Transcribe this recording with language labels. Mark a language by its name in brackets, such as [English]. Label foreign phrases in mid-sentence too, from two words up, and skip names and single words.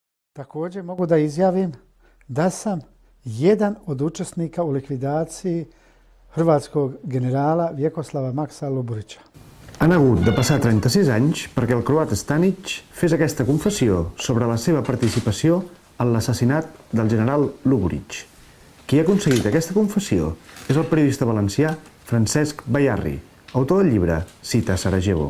[Serbian] Također mogu da izjavim da sam jedan od učesnika u likvidaciji hrvatskog generala Vjekoslava Maksa Luburića. [Catalan] Han hagut de passar 36 anys perquè el croat Stanic fes aquesta confessió sobre la seva participació en l'assassinat del general Luburić. Qui ha aconseguit aquesta confessió és el periodista valencià Francesc Bayarri, autor del llibre Cita a Sarajevo.